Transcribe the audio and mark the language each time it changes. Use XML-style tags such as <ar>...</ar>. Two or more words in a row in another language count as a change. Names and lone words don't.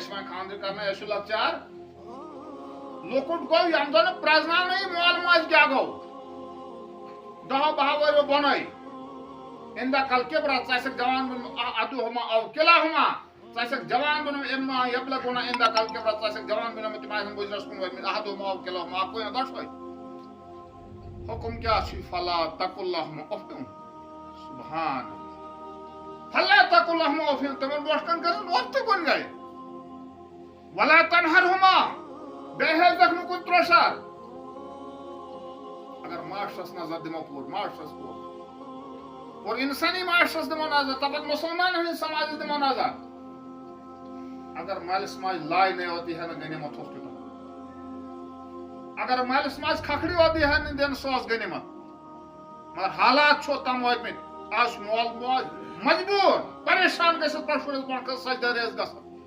<ks>چھِ وۄنۍ خانٛدر کرنٲے اَسہِ چھُ لۄکچار لۄکُٹ گوٚو ییٚمہِ دۄہ نہٕ پرٛزناونٕے مول موج کیٛاہ گوٚو 10-12 ؤرِیو بۄنٕے</ks> <ar>عندک الکبر</ar> <ks>ژٕ آسیکھ جوان بنیومُت</ks> <ar>احدہما او کلاہما</ar> <ks>ژٕ آسیکھ جوان بنیومُت</ks> <ar>اما یبلغن عندک الکبر</ar> <ks>ژٕ آسیکھ جوان بنیومُت تِم آسن بُزرگس کُن وٲتمٕتۍ</ks> <ar>احدہما او کلاہما</ar> <ks>اکُے یا دۄشوے حکم کیٛاہ چھُ</ks> <ar>فلا تقل لہما اُفٍ</ar> <ks>سبحان</ks> <ar>فلا تقل لہما اُفٍ</ar> <ks>تِمن برونٛٹھ کَنہِ کٔرِنۍ وۄتھ تہِ کُنہِ گرِ</ks> <ar>ولا تنہرہما</ar> <ks>بیٚیہِ ہیٚزٮ۪کھ نہٕ کُنہِ ترٛوشار اگر معاشرس نظر دِمو پوٗرٕ معاشرس پوٗرٕ اِنسٲنی معاشرس دِمو نظر تپٲرۍ مُسلمان ہٕنٛدِس سماجس دِمو نظر اگر مٲلِس ماجہِ لاے نہٕ یوت یی ہے نہٕ غنیٖمت ہاسپِٹل اگر مٲلِس ماجہِ کھکھرِ یوت یی ہے نہٕ دِنہٕ سُہ ٲس غنیٖمت مگر حالات چھُ تام وٲتمٕتۍ آز چھُ مول موج مجبوٗر پریشان گٔژھِتھ پتہٕ شُرِس برونٛٹھ کَنہِ سجدٕ ریز گژھان</ks>